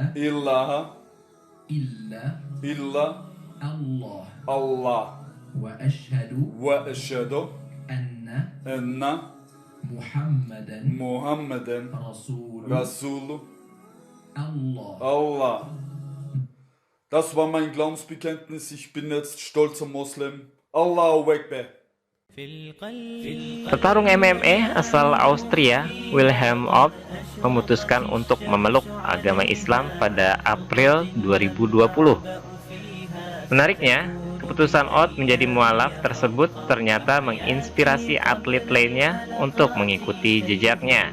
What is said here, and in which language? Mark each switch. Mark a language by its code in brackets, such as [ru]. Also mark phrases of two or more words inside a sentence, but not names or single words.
[tr] ilahe [ar] illa illa Allah Allah wa ashhadu [tr] ve eşhedü [ar] anna [tr] enne [ar] Muhammadan [tr] Muhammeden [ar] Rasul [tr] Resulü [ar] Allah. Allah. [de] Das war mein Glaubensbekenntnis. Ich bin jetzt stolzer Muslim. [ar] Allahu Akbar. [id] Petarung MMA asal Austria, Wilhelm Ott, memutuskan untuk memeluk agama Islam pada April 2020. Menariknya, keputusan Ott menjadi mualaf tersebut ternyata menginspirasi atlet lainnya untuk mengikuti jejaknya.